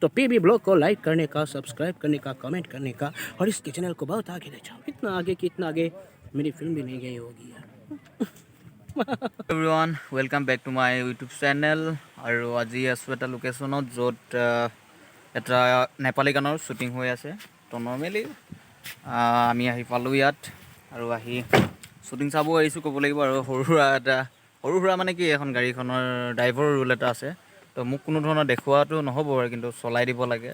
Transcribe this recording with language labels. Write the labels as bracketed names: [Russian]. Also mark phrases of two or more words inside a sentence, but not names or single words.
[Hindi] तो पीबी ब्लॉग को लाइक करने का, सब्सक्राइब करने का, कमेंट करने का और इसके चैनल को बहुत आगे ले जाओ। इतना आगे कि इतना आगे मेरी फिल्म भी नहीं गई होगी यार। [English] Everyone welcome back to my YouTube channel [Hindi] और आज [Assamese] आसो এটা লোকেশনত য'ত এটা নেপালী গানৰ শ্বুটিং হৈ আছে। তো নৰ্মেলি আমি আহি পালোঁ ইয়াত আৰু আহি শ্বুটিং চাব আহিছোঁ ক'ব লাগিব। আৰু সৰু সুৰা মানে কি এখন গাড়ীখনৰ ড্ৰাইভাৰৰ ৰোল এটা আছে। তো মোক কোনো ধৰণৰ দেখুৱাটো নহ'ব আৰু কিন্তু চলাই দিব লাগে।